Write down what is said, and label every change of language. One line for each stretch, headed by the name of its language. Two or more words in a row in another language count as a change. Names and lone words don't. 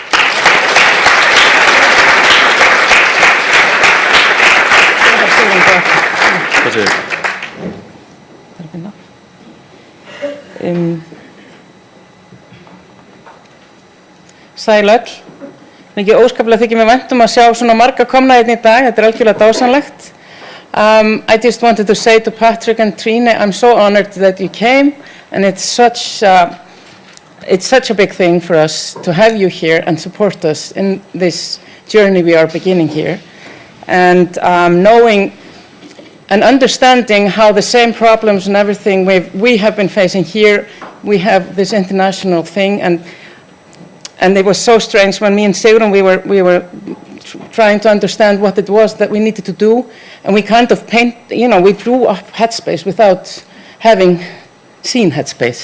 Icelandic: Sæl öll. Mikið óskaplega þykir mér vænt að sjá svona marga komna hérna í dag. Þetta algjörlega dásamlegt.
English: I just wanted to say to Patrick and Trine, I'm so honored that you came, and it's such a big thing for us to have you here and support us in this journey we are beginning here. And knowing and understanding how the same problems and everything we have been facing here, we have this international thing, and it was so strange when me and Sigrun, we were trying to understand what it was that we needed to do, and we kind of we drew up Headspace without having seen Headspace.